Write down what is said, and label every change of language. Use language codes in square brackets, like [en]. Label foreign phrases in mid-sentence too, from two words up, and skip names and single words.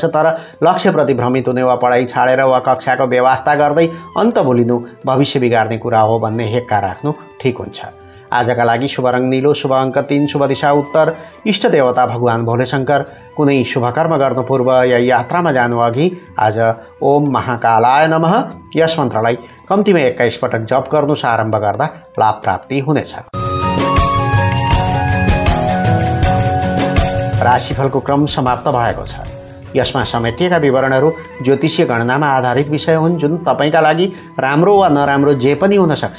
[ne] तर लक्ष्यप्रति भ्रमित हुने वा पढाइ छाडेर वा कक्षाको व्यवस्था गर्दै अन्त भुलिनु भविष्य बिगार्ने कुरा हो भन्ने हेक्का राख्नु ठिक हुन्छ। आजका लागि शुभ रङ नीलो, शुभ अङ्क 3, शुभ दिशा उत्तर, इष्ट देवता भगवान भोलेशङ्कर। कुनै शुभ कर्म गर्नु पूर्व या यात्रामा जानु अघि आज [sa] ओम महाकालाय नमः [ne] यस मन्त्रलाई कम्तीमा 21 पटक जप गर्नु आरम्भ गर्दा लाभ प्राप्ति हुनेछ। राशिफलको क्रम समाप्त भएको छ। यसमा समेटिएका विवरणहरू ज्योतिषीय गणनामा आधारित विषय हुन् जुन तपाईँका लागि राम्रो वा नराम्रो जे पनि हुन सक्छ।